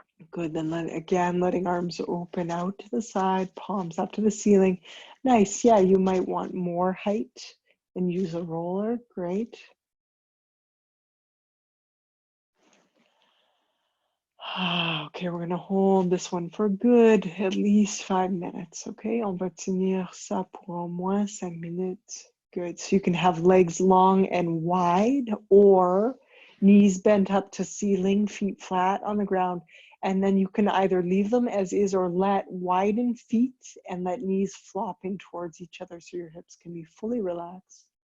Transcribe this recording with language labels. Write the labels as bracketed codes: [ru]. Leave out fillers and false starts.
[en] Good. Then letting arms open out to the side, palms up to the ceiling. Nice. Yeah, you might want more height and use a roller. Great. Okay, we're going to hold this one for good, at least 5 minutes. [fr] Okay, on va tenir ça pour au moins 5 minutes. [en] Good. So you can have legs long and wide or knees bent up to ceiling, feet flat on the ground. And then you can either leave them as is or widen feet and let knees flop in towards each other so your hips can be fully relaxed.